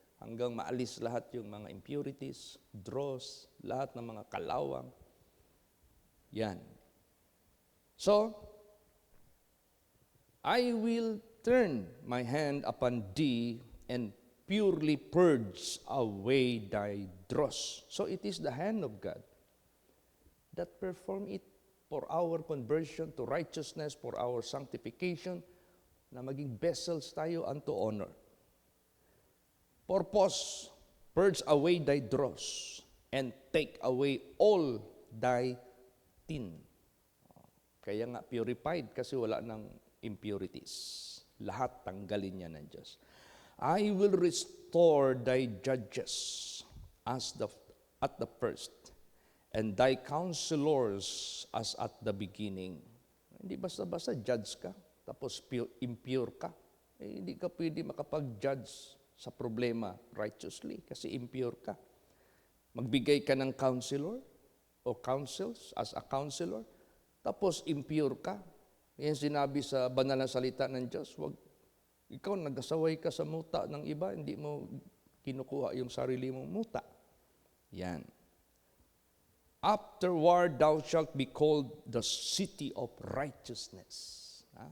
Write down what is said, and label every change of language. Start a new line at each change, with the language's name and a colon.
Filipino: Hanggang maalis lahat yung mga impurities, dross, lahat ng mga kalawang. Yan.
English: So, I will turn my hand upon thee and purely purge away thy dross. So it is the hand of God that perform it for our conversion to righteousness, for our sanctification,
Filipino: na maging
English: vessels tayo unto honor. Purpose, purge away thy dross, and take away all thy tin.
Filipino: Kaya nga purified kasi wala ng impurities. Lahat tanggalin niya ng Diyos.
English: I will restore thy judges at the first, and thy counselors as at the beginning.
Filipino: Hindi basta-basta judge ka, tapos impure ka. Hindi ka pwede makapag-judge sa problema righteously kasi impure ka. Magbigay ka ng counselor o counsels
English: as a counselor,
Filipino: tapos impure ka. Yan sinabi sa banal na salita ng Diyos, ikaw nag-asaway ka sa muta ng iba, hindi mo kinukuha yung sarili mong muta. Yan.
English: Afterward, thou shalt be called the city of righteousness.